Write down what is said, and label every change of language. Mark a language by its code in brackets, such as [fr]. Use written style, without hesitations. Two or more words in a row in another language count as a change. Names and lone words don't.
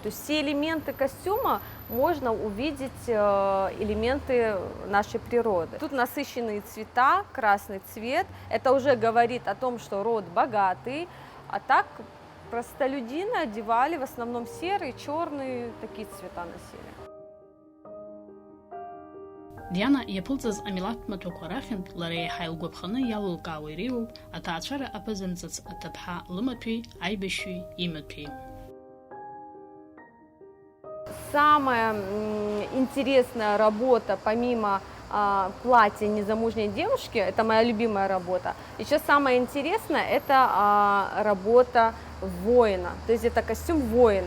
[ru] То есть все элементы костюма можно увидеть элементы нашей природы. Тут насыщенные цвета, красный цвет. Это уже говорит о том, что род богатый. А так простолюдины одевали в основном серые, черные, такие цвета носили. [ab] Диана иаԥылҵыз амилаҭтә маҭәақәа рахьынтә лара иаҳа илгәаԥханы иалылкаауа иреиуоуп аҭаацәара аԥызанҵыц аҭыԥҳа лымаҭәеи аибашьҩы имаҭәеи. [ru] Самая интересная работа, помимо платья незамужней девушки, это моя любимая работа. Еще самое интересное – это работа воина, то есть это костюм воина.